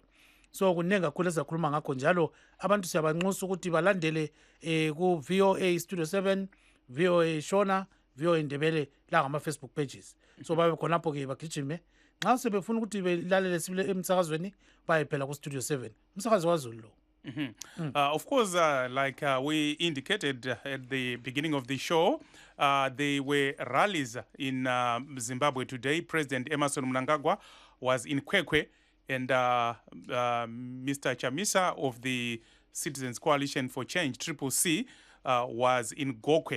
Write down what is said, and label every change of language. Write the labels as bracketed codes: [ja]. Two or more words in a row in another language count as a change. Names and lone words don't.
[nd] So kuningi kakhulu esizakhuluma ngakho njalo abantu siyabanxusa ukuthi balandele ku-VOA Studio 7, VOA Shona, VOA Ndebele la ngama-Facebook pages. So babe khonapho-ke bagijime nxa sebefuna ukuthi belalele sibile emsakazweni baye phela ku-Studio 7 umsakazi waZulu lo. [en] Of course, like we indicated at the beginning of the show, there were rallies in Zimbabwe today. President Emerson Mnangagwa was in Kwekwe, and Mr. Chamisa of the Citizens Coalition for Change, CCC, was in Gokwe.